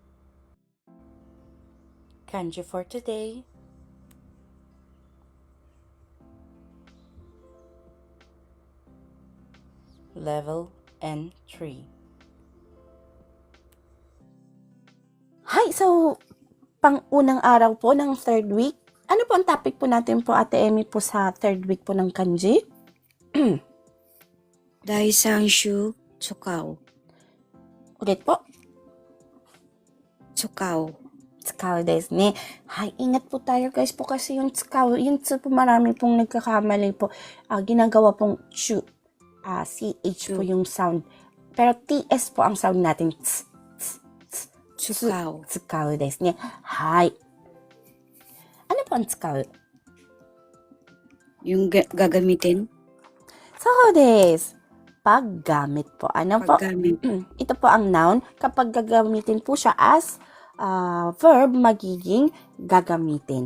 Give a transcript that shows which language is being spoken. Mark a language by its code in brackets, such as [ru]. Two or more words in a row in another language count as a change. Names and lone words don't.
[en] Kanji for today. Level N3. Hi! So, [tl] pang-unang araw po ng third week. Ano po ang topic po natin po, Ate Emmy, po sa third week po ng kanji? [ja] Daisanshu tsukao. [tl] Ulit po. [ja] Tsukao. Tsukao desu ne. [tl] Hay, ingat po tayo guys po kasi yung tsukao, yung tsu po marami pong nagkakamali po. Ginagawa pong chu. CH po yung sound. Pero TS po ang sound natin. [ja] Tsukao. Tsukao desu ne. Hay. [tl] Ano po ang tsukao? Yung gagamitin? [ja] So desu. [tl] Paggamit po. Ano po? Paggamit. Ito po ang noun. Kapag gagamitin po siya [en] as verb, [tl] magiging gagamitin.